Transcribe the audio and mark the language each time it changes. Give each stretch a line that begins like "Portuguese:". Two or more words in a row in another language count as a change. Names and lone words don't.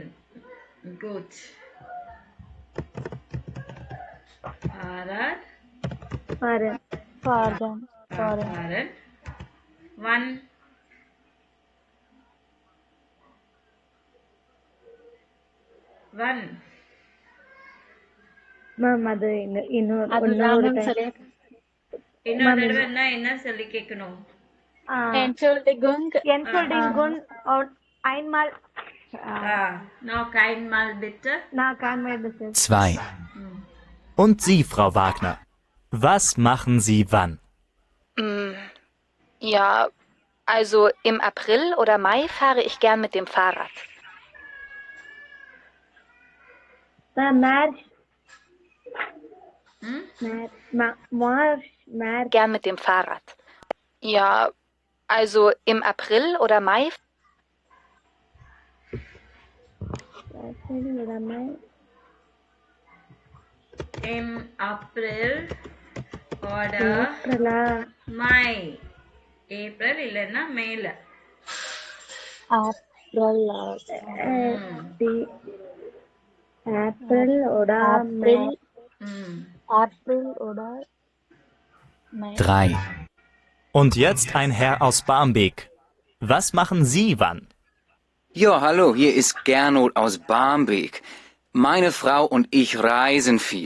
German: Gut. Fahrrad fahren. Wann? Wann?
Tamil: மேம் அது இன்னொரு தடவை என்ன சொல்லி கேட்கணும்?
German: Entschuldigung und einmal noch einmal bitte. 2. Und Sie, Frau Wagner, was machen Sie wann? Ja, also im April oder Mai fahre ich gern mit dem Fahrrad. March. ம் March. Gern mit dem Fahrrad. Ja, also im April oder Mai im April oder
Tamil: April-ஆ? Mai. ஏப்ரல் இல்லைன்னா மேல.
German: April. ம். April oder May. ம். April oder 3. Und jetzt ein Herr aus Barmbek. Was machen Sie wann? Ja, hallo, hier ist Gernot aus Barmbek. Meine Frau und ich reisen viel.